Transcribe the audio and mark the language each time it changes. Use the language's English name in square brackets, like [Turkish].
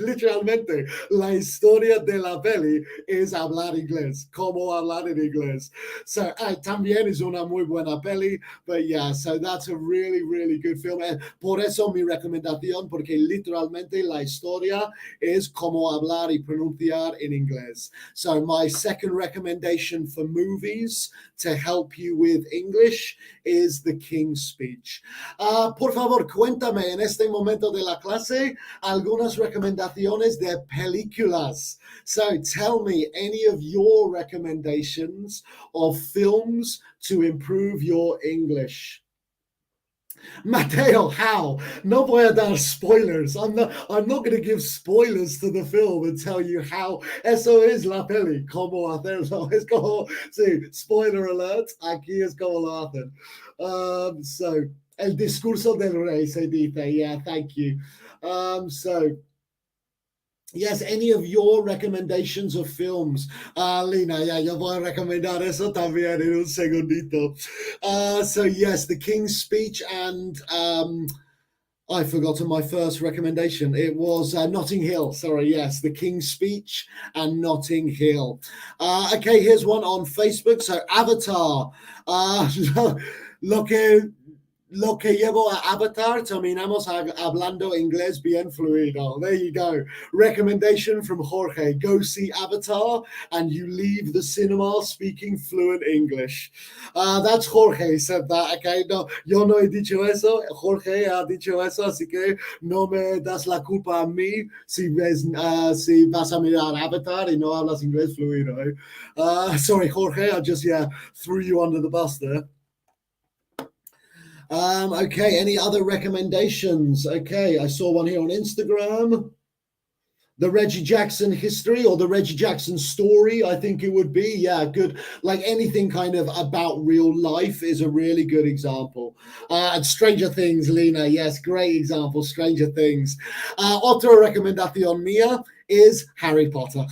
[Spanish] Literalmente, la historia de la peli es hablar inglés, cómo hablar en inglés. [English] So, [Spanish] también es una muy buena peli, [English] but yeah, so that's a really, really good film. [Spanish] And por eso mi recomendación, porque literalmente la historia es cómo hablar y pronunciar en inglés. [English] So, my second recommendation for movies to help you with English is The King's Speech. [Spanish] Por favor, cuéntame en este momento de la clase algunas recomendaciones de películas. [English] So tell me any of your recommendations of films to improve your English. Mateo, how? [Spanish] No voy a dar spoilers. [English] I'm not going to give spoilers to the film and tell you how. [Spanish] Eso es la peli. Cómo hacerlo. Es como, sí, spoiler alert. Aquí es como lo hacen. So, el discurso del rey se dice. [English] Yeah, thank you. So, yes, any of your recommendations of films? [Spanish] Lina, yeah, yo voy a recomendar eso también en un segundito. [English] So, yes, The King's Speech and I've forgotten my first recommendation. It was Notting Hill. Sorry, yes, The King's Speech and Notting Hill. Okay, here's one on Facebook. So, Avatar. [Spanish] Lo que Lo que llevo a Avatar, terminamos hablando inglés bien fluido. [English] There you go. Recommendation from Jorge. Go see Avatar and you leave the cinema speaking fluent English. That's Jorge said that, okay? [Spanish] No, yo no he dicho eso. Jorge ha dicho eso, así que no me das la culpa a mí si vas a mirar Avatar y no hablas inglés fluido. [English] Sorry, Jorge, I just, threw you under the bus there. Okay, any other recommendations? Okay, I saw one here on Instagram. The Reggie Jackson history or the Reggie Jackson story, I think it would be. Yeah, good. Like anything kind of about real life is a really good example. And Stranger Things, Lena. Yes, great example. Stranger Things. [Spanish] Otra recomendación mía is Harry Potter.